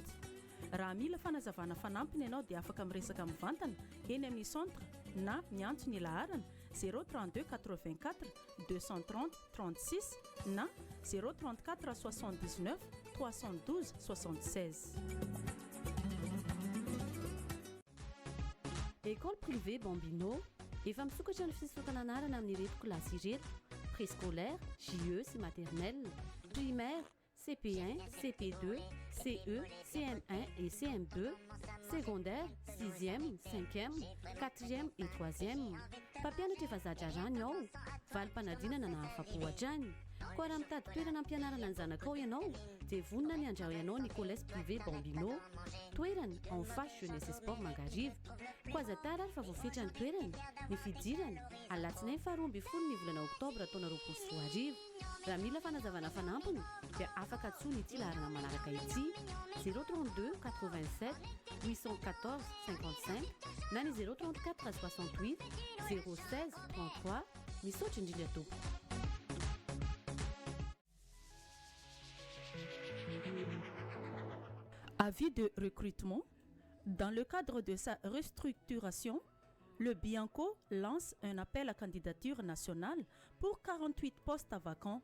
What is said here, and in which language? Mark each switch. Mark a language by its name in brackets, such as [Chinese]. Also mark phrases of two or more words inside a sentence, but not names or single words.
[Malagasy] Raha mila fanazavana fanampiny ianao dia afaka miresaka mivantana eny amin'ny centre na miantso ny laharana 032 84 230 36 na 034 79 312 76. École privée Bambino efa misokatra ny fisokana anarana amin'ny ireto kilasy ireto: [French] préscolaire, JE sy maternelle, primaire, CP1, CP2, CE, CM1 et CM2, secondaire, 6e, 5e, 4e et 3e. [Malagasy] Mpampianatra efa zadrarany ao, valim-panadinana na afa-po hatrany. Koa raha mitady toerana ampianarana ny zanakao ianao dia vonona ny andrao ianao ny collège privé Bambino, toerana [French] en face jeunesse et sport [Malagasy] mangarivotra. Koa azatara ary fa voafetra ny toerana ny fidirana alatsinainy faharoa ambin'ny folo ny volana oktobra taona 2024. Raha mila fanazavana fanampiny dia afaka atsoina ity laharana manaraka ity 032 87 814 55 na ny 034 68 016 33. Misaotra indrindra tompoko. [French] Avis de recrutement. Dans le cadre de sa restructuration, le Bianco lance un appel à candidature nationale pour 48 postes vacants.